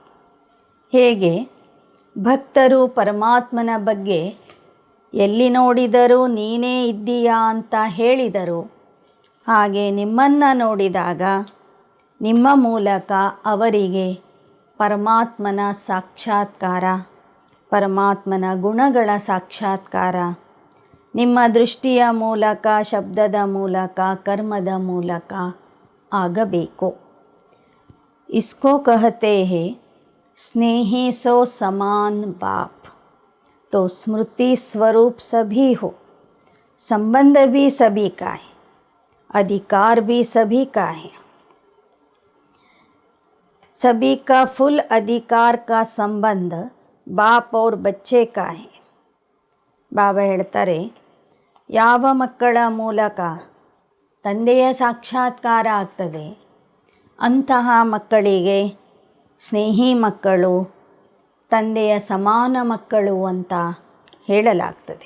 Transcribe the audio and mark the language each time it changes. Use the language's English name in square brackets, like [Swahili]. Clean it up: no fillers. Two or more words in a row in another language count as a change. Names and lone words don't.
[Kannada] ಹೇಗೆ ಭಕ್ತರು ಪರಮಾತ್ಮನ ಬಗ್ಗೆ ಎಲ್ಲಿ ನೋಡಿದರೂ ನೀನೇ ಇದ್ದೀಯಾ ಅಂತ ಹೇಳಿದರು, ಹಾಗೆ ನಿಮ್ಮನ್ನು ನೋಡಿದಾಗ ನಿಮ್ಮ ಮೂಲಕ ಅವರಿಗೆ ಪರಮಾತ್ಮನ ಸಾಕ್ಷಾತ್ಕಾರ, ಪರಮಾತ್ಮನ ಗುಣಗಳ ಸಾಕ್ಷಾತ್ಕಾರ ನಿಮ್ಮ ದೃಷ್ಟಿಯ ಮೂಲಕ, ಶಬ್ದದ ಮೂಲಕ, ಕರ್ಮದ ಮೂಲಕ ಆಗಬೇಕು. [Hindi] इसको कहते हैं स्नेही सो समान बाप. तो स्मृति स्वरूप सभी हो, संबंध भी सभी का है, अधिकार भी सभी का है. सभी का फुल अधिकार का संबंध बाप और बच्चे का है. [Kannada] ಬಾಬಾ ಹೇಳ್ತಾರೆ, ಯಾವ ಮಕ್ಕಳ ಮೂಲಕ ತಂದೆಯ ಸಾಕ್ಷಾತ್ಕಾರ ಆಗ್ತದೆ ಅಂತಹ ಮಕ್ಕಳಿಗೆ ಸ್ನೇಹಿ ಮಕ್ಕಳು, ತಂದೆಯ ಸಮಾನ ಮಕ್ಕಳು ಅಂತ ಹೇಳಲಾಗ್ತದೆ.